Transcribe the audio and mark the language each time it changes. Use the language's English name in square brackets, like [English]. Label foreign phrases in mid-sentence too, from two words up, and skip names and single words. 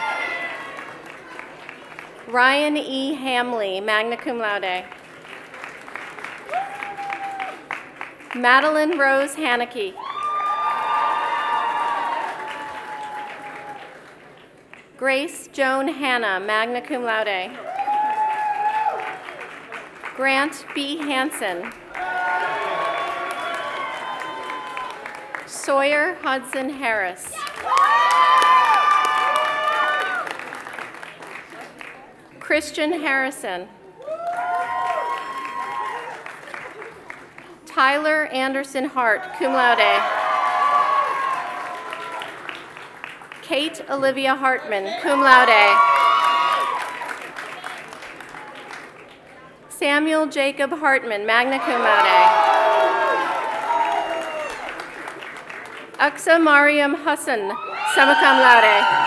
[English] Ryan E. Hamley, [Latin] magna cum laude. [English] Madeline Rose Haneke. Grace Joan Hanna, [Latin] magna cum laude. [English] Grant B. Hansen. Sawyer Hudson Harris. Christian Harrison. Tyler Anderson Hart, [Latin] cum laude. [English] Kate Olivia Hartman, [Latin] cum laude. [English] Samuel Jacob Hartman, [Latin] magna cum laude. [English] Aksa Mariam Hassan, [Latin] summa cum laude.